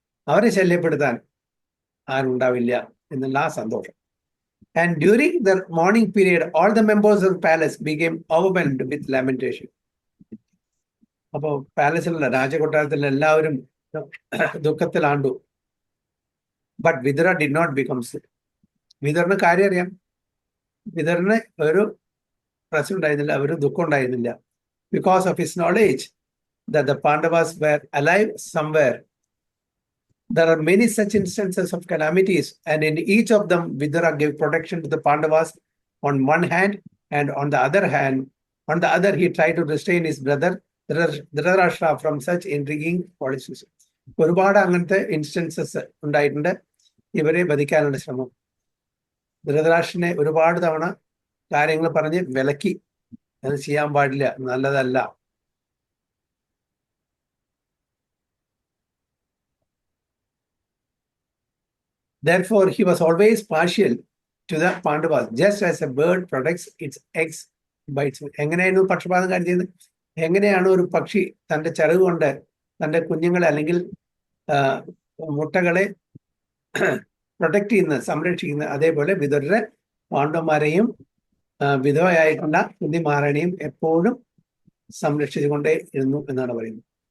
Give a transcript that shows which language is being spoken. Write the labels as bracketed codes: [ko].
[ml] അവരെ ശല്യപ്പെടുത്താൻ ആരുണ്ടാവില്ല എന്നുള്ള ആ സന്തോഷം. [en] And during the morning period, all the members of the palace became overwhelmed with lamentation. [ml] അപ്പോ പാലസിലുള്ള രാജകൊട്ടാരത്തിലുള്ള എല്ലാവരും ദുഃഖത്തിലാണ്ടു. [en] But Vidura did not become sick. [ml] വിതുറിന് കാര്യം അറിയാം. വിതുറിന് ഒരു പ്രശ്നം ഉണ്ടായിരുന്നില്ല, ഒരു ദുഃഖം ഉണ്ടായിരുന്നില്ല. [en] Because of his knowledge that the Pandavas were alive somewhere. There are many such instances of calamities, and in each of them, Vidura gave protection to the Pandavas on one hand, and on the other, he tried to restrain his brother Dhritarashtra from such intriguing policies. [ml] ഒരുപാട് അങ്ങനത്തെ instances ഉണ്ടായിട്ടുണ്ട് ഇവരെ വധിക്കാനുള്ള ശ്രമം. ധൃതരാഷ്ട്രനെ ഒരുപാട് തവണ കാര്യങ്ങൾ പറഞ്ഞ് വിലക്കി, അത് ചെയ്യാൻ പാടില്ല, നല്ലതല്ല. [en] Therefore, he was always partial to the Pandavas, just as a bird protects its eggs by its. [ml] എങ്ങനെയായിരുന്നു പക്ഷപാതം കാണിച്ചത്? എങ്ങനെയാണ് ഒരു പക്ഷി തൻ്റെ ചിറക് കൊണ്ട് തൻ്റെ കുഞ്ഞുങ്ങളെ അല്ലെങ്കിൽ മുട്ടകളെ പ്രൊട്ടക്ട് ചെയ്യുന്നത്, സംരക്ഷിക്കുന്നത്, അതേപോലെ വിതുരരെ പാണ്ഡവന്മാരെയും വിധവയായിട്ടുള്ള കുന്തിമാരനെയും എപ്പോഴും സംരക്ഷിച്ചുകൊണ്ടേ ഇരുന്നു എന്നാണ് പറയുന്നത്.